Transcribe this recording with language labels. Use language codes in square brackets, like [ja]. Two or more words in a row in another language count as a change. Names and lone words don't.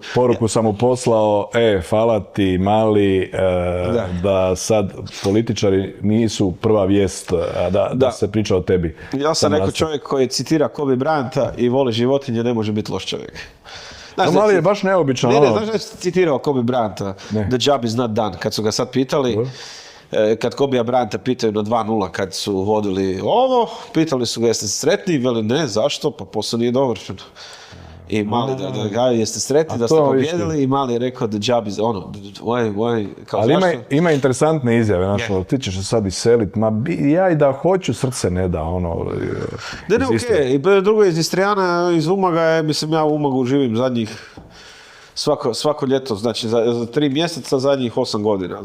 [hr] Poruku sam mu poslao, hvala ti mali, da sad političari nisu prva vijest, da se priča o tebi. Ja sam rekao čovjek koji citira Kobe Bryanta i voli životinje, ne može biti loš čovjek. Znaš, mali je baš neobičan. Znaš da je citirao Kobe Bryanta? [en] The job is not done. [hr] Kad su ga sad pitali, kad Kobe Bryanta pitaju na 2:0 kad su vodili ovo, pitali su ga jeste sretni, veli ne, zašto? Pa posao nije dovršen. I mali da jeste sretni da ste pobjedili i mali je rekao [en] the job is [hr] kao ali ima interesantne izjave, ti ćeš se sad iselit, ja i da hoću, srce ne da, Ne, okej, i drugo iz Istrijana, iz Umaga je, mislim, ja u Umagu živim zadnjih svako ljeto, znači za 3 mjeseca zadnjih 8 godina.